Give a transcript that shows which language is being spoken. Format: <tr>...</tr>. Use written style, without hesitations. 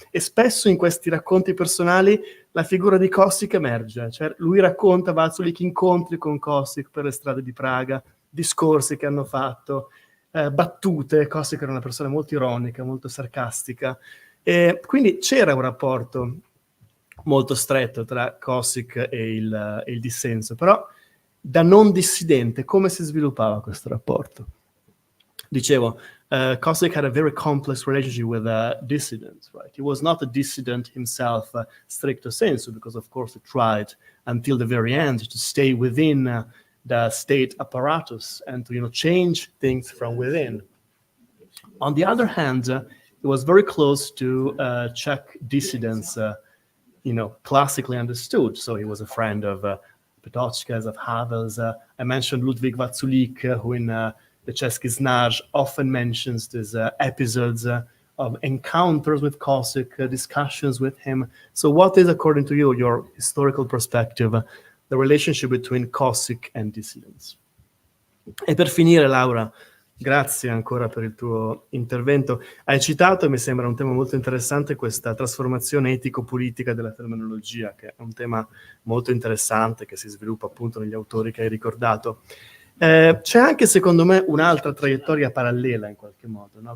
<it>E spesso in questi racconti personali la figura di Kosík emerge, cioè lui racconta Vaculík incontri con Kosík per le strade di Praga, discorsi che hanno fatto, battute. Kosík era una persona molto ironica, molto sarcastica, e quindi c'era un rapporto molto stretto tra Kosík e il dissenso, però da non dissidente come si sviluppava questo rapporto?</it> <en>Dicevo, Kosík had a very complex relationship with dissidents, right? He was not a dissident himself, stricto sensu, because of course he tried until the very end to stay within the state apparatus and to, change things from within. On the other hand, he was very close to Czech dissidents, classically understood. So he was a friend of Patočka's, of Havel's. I mentioned Ludwig Vaculík, who in the Český Znár often mentions these episodes of encounters with Kosík, discussions with him. So what is, according to you, your historical perspective, the relationship between Kosík and dissidents?</en> <it>E per finire, Laura, grazie ancora per il tuo intervento. Hai citato, e mi sembra un tema molto interessante, questa trasformazione etico-politica della terminologia, che è un tema molto interessante che si sviluppa appunto negli autori che hai ricordato. C'è anche, secondo me, un'altra traiettoria parallela in qualche modo, no?</it>